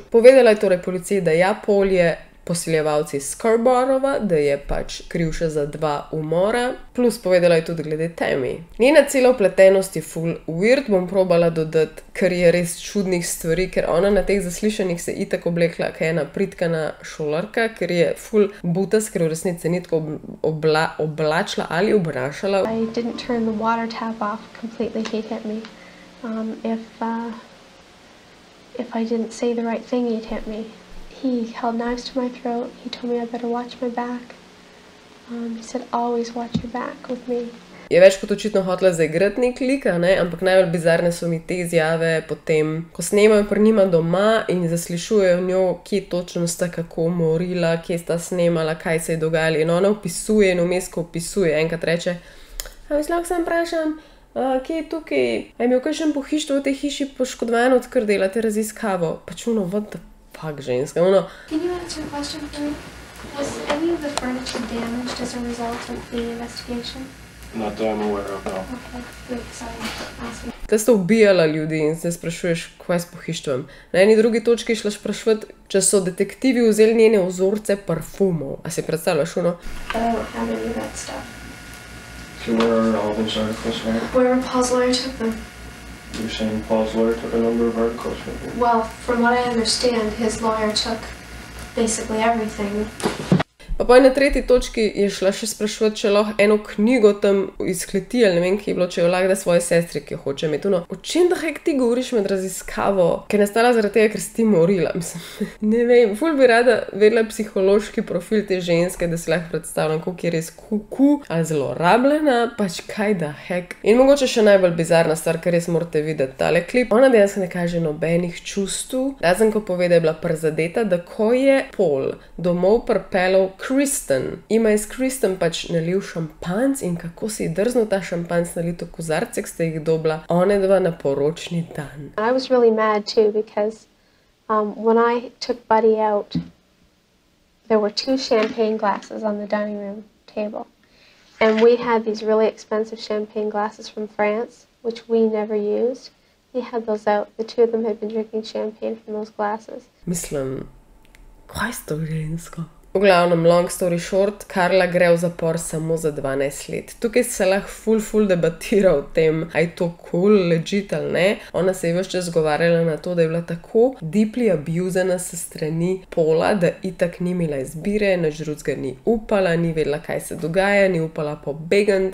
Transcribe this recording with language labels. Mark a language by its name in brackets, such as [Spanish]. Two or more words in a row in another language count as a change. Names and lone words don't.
[Slovenian] Povedala je torej policiji, da ja, Paul je posiljevalci Scarboroughova, da je pač kriv še za 2 umora, plus povedala je tudi glede Tammy. Njena cela vpletenost je full weird, bom probala dodati, ker je res čudnih stvari, ker ona na teh zaslišanjih se itak oblekla, kaj ena pritkana šolarka, ker je full butas, ker v resnici ni tako oblačila ali obrašala. [English] I didn't turn the water tap off completely, he'd hit me. If I didn't say the right thing, he'd hit me. He held knives to my throat. He told me I better watch my back. He said, always watch your back with me. [Slovenian] Je več kot očitno hotela zaigrati nek lik, ampak najbolj bizarne so mi te izjave potem, ko snemajo pri njima doma in zaslišujejo njo, kje točno sta kako morila, kje sta snemala, kaj se je dogajalo. In ona opisuje in vmes, ko opisuje, enkrat reče, lahko sem vprašam, kje je tukaj, a je imel kakšen pohištvo v tej hiši poškodovan, odkar delate raziskavo? Pač [English] what the fuck, [Slovenian] ženska, [English] Can you answer a question for me? Was any of the furniture damaged as a result of the investigation? Not that I'm aware of, no. Okay, wait, sorry, asking. [Slovenian] Te sta ubijala ljudi in se sprašuješ, kaj s pohištvom. Na eni drugi točki šla sprašvati, če so detektivi vzeli njene vzorce parfumov. A si predstavljaš, [English] But I don't have any of that stuff. So where are all those articles, right? Where Paul's lawyer took them. You're saying Paul's lawyer took a number of articles from you? Well, from what I understand, his lawyer took basically everything. [Slovenian] Pa na tretji točki je šla še sprašvati, če lahko eno knjigo tam izkleti, ali ne vem, ki je bilo, če jo lahko da svoje sestri, ki jo hoče imeti. O čem [English] da hek [Slovenian] ti govoriš med raziskavo, ki je nastala zaradi tega, ker si ti morila? Mislim, ne vem, ful bi rada vedela psihološki profil te ženske, da si lahko predstavljam, koliko je res ali zelo rabljena, pač kaj [English] da hek. [Slovenian] In mogoče še najbolj bizarna stvar, ker res morate videti tale klip. Ona dejansko ne kaže nobenih čustev, razen ko pove, da je bila prizadeta, da ko je Paul domov pripeljal Kristen. Ima je s Kristen pač nalil šampanc in kako si je drznil ta šampanc nalito kozarce, ki ste jih dobila one dva na poročni dan. [English] I was really mad too because when I took Buddy out, there were 2 champagne glasses on the dining room table. And we had these really expensive champagne glasses from France, which we never used. He had those out. The 2 of them had been drinking champagne from those glasses. [Slovenian] Mislim, kaj s to žensko? V glavnem, [English] long story short, [Slovenian] Karla gre v zapor samo za 12 let. Tukaj se lahko ful debatira o tem, a je to [English] cool, legit [Slovenian] ali ne. Ona se je ves čas zgovarjala na to, da je bila tako deeply abusena se strani Paula, da itak ni imela izbire, nič drugega ni upala, ni vedela, kaj se dogaja, ni upala pobegant.